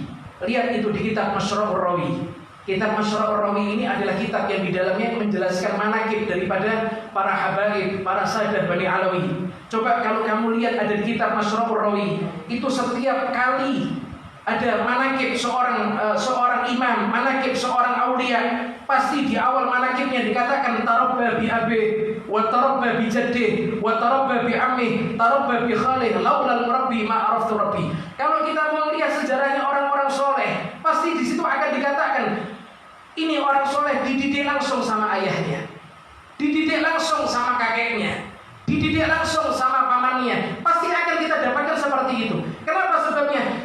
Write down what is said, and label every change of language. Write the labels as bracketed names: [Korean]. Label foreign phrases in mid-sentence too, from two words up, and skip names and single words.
[Indonesian] Lihat itu di kitab Masyra'ur Rawi. Kitab Masyra'ur Rawi ini adalah kitab yang di dalamnya menjelaskan manaqib daripada para habaib, para sahadat Bani Alawi. Coba kalau kamu lihat ada di kitab Masyra'ur Rawi, itu setiap kali ada manaqib seorang imam, manaqib seorang aulia, pasti di awal manaqibnya dikatakan [Arabic] تربى بأبي وتربى بجدي وتربى بعمي تربى بخاله لولا المربي ما عرفت ربي. [Indonesian] Kalau kita mau lihat sejarahnya orang-orang soleh, pasti di situ akan dikatakan ini orang soleh dididik langsung sama ayahnya, dididik langsung sama kakeknya, dididik langsung sama pamannya. Pasti akan kita dapatkan seperti itu. Kenapa sebabnya?